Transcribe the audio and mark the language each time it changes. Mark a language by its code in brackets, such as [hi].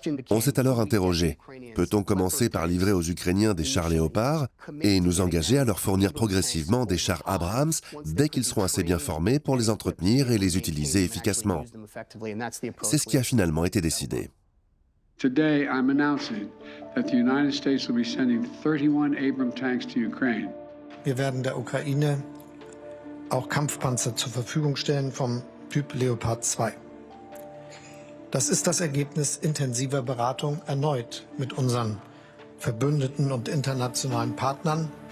[fr] On s'est alors interrogé, peut-on commencer par livrer aux Ukrainiens des chars Léopard et nous engager à leur fournir progressivement des chars Abrams dès qu'ils seront assez bien formés pour les entretenir et les utiliser efficacement? C'est ce qui a finalement été décidé. [en] Today, I'm announcing that the United States will be sending 31 Abrams tanks to Ukraine. [de] Wir werden der Ukraine auch Kampfpanzer zur Verfügung stellen vom Typ Leopard 2. Das ist das Ergebnis intensiver Beratung erneut mit unseren Verbündeten und internationalen Partnern.